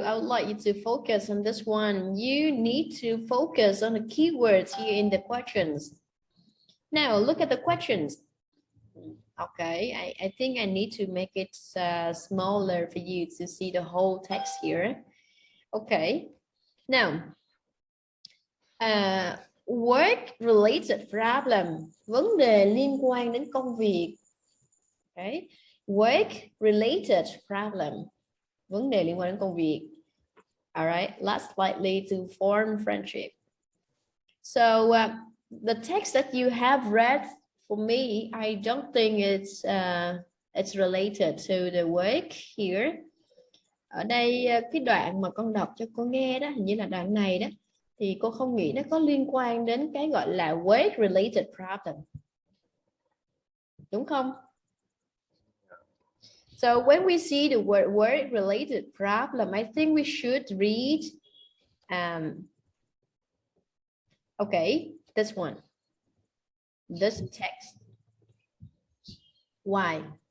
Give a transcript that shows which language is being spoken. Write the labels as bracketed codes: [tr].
[en] I would like you to focus on this one. You need to focus on the keywords here in the questions. Now, look at the questions. Okay, I think I need to make it smaller for you to see the whole text here. Okay, now, work-related problem, [vi] vấn đề liên quan đến công việc. [en] Okay, work-related problem, [vi] vấn đề liên quan đến công việc. [en] All right, less likely to form friendship. So the text that you have read for me, I don't think it's related to the work here. [vi] Ở đây cái đoạn mà con đọc cho cô nghe đó, hình như là đoạn này đó, thì cô không nghĩ nó có liên quan đến cái gọi là work related problem. Đúng không? [en] So when we see the word work related problem, I think we should read okay, this one, this text. Why?